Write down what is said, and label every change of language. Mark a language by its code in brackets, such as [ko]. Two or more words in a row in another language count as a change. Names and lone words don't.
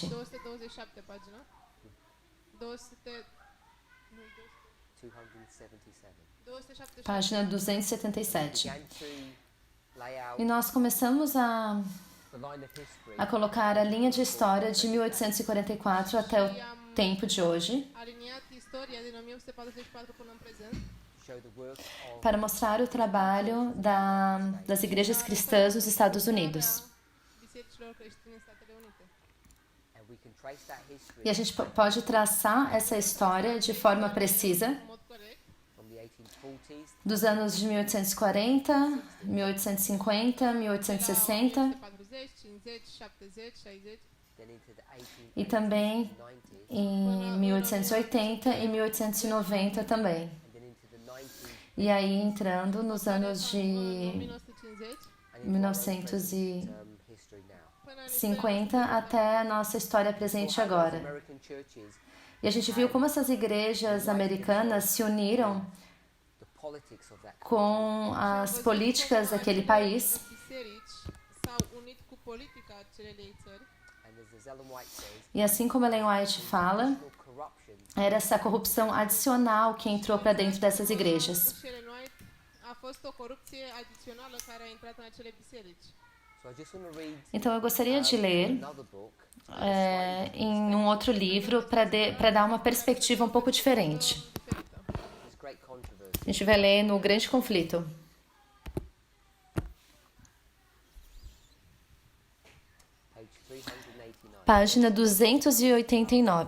[pt] 227 pagina. 277. Página 277. E nós começamos a colocar a linha de história de 1844 até o tempo de hoje, [ro] Aliniat istoria din 1844 până în prezent. [pt] para mostrar o trabalho das igrejas cristãs nos Estados Unidos. [ro] Bisericilor creștine în Statele Unite. [pt] E a gente pode traçar essa história de forma precisa, [ro] În mod corect, [pt] dos anos de 1840, 1850, 1860 1840, 50, 70, 70, 60. e também em 1880 e 1890 também. E aí entrando nos anos de 1950 1950 até a nossa história presente agora. E a gente viu como essas igrejas americanas se uniram com as políticas daquele país. [ro] biserici s-au unit cu politica acelei țări. [pt] E assim como Ellen White fala, era essa corrupção adicional que entrou para dentro dessas igrejas. [ro] Spus și Ellen White, a fost o corupție adițională care a intrat în acele biserici. [pt] Então eu gostaria de ler em um outro livro para dar uma perspectiva um pouco diferente. A gente vai ler no Grande Conflito. Página 289.